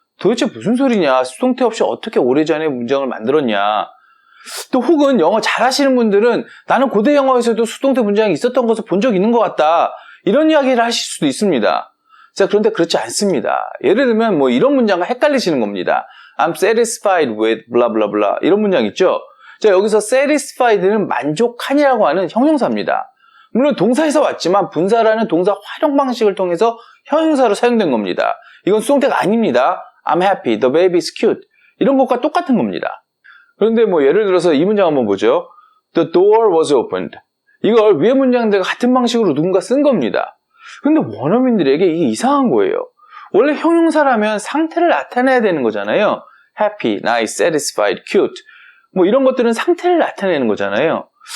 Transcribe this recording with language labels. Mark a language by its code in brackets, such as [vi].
[ko] 도대체 무슨 소리냐? 수동태 없이 어떻게 오래전에 문장을 만들었냐? 또 혹은 영어 잘하시는 분들은 나는 고대 영어에서도 수동태 문장이 있었던 것을 본 적 있는 것 같다. 이런 이야기를 하실 수도 있습니다. 자, 그런데 그렇지 않습니다. 예를 들면 이런 문장과 헷갈리시는 겁니다. [en] I'm satisfied with blah blah blah [ko] 이런 문장 있죠? 자, 여기서 satisfied는 만족하니라고 하는 형용사입니다. 물론 동사에서 왔지만 분사라는 동사 활용 방식을 통해서 형용사로 사용된 겁니다. 이건 수동태가 아닙니다. [en] I'm happy, the baby is cute [ko] 이런 것과 똑같은 겁니다. 그런데 예를 들어서 이 문장 한번 보죠. [en] The door was opened. [ko] 이걸 위의 문장들과 같은 방식으로 누군가 쓴 겁니다. 근데 원어민들에게 이게 이상한 거예요. 원래 형용사라면 상태를 나타내야 되는 거잖아요. happy, nice, satisfied, cute 이런 것들은 상태를 나타내는 거잖아요.